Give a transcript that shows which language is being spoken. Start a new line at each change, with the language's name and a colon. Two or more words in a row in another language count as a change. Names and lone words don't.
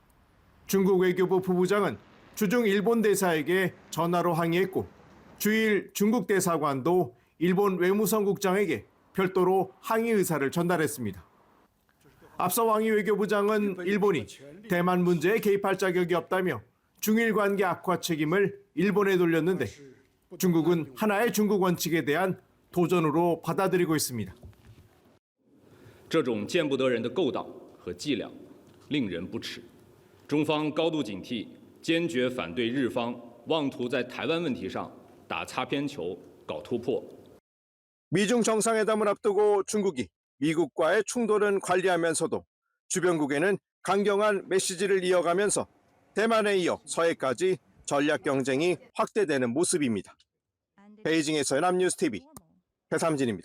Korean: 중국 외교부 부부장은 주중 일본 대사에게 전화로 항의했고 주일 중국 대사관도 일본 외무성국장에게 별도로 항의 의사를 전달했습니다. 앞서 왕이 외교부장은 일본이 대만 문제에 개입할 자격이 없다며 중일 관계 악화 책임을 일본에 돌렸는데 중국은 하나의 중국 원칙에 대한 도전으로 받아들이고 있습니다.
Chinese: 这种见不得人的勾当和伎俩令人不齿。中方高度警惕，坚决反对日方妄图在台湾问题上打擦边球、搞突破。
Korean: 미중 정상회담을 앞두고 중국이 미국과의 충돌은 관리하면서도 주변국에는 강경한 메시지를 이어가면서 대만에 이어 서해까지 전략 경쟁이 확대되는 모습입니다. 베이징에서 연합뉴스TV 배삼진입니다.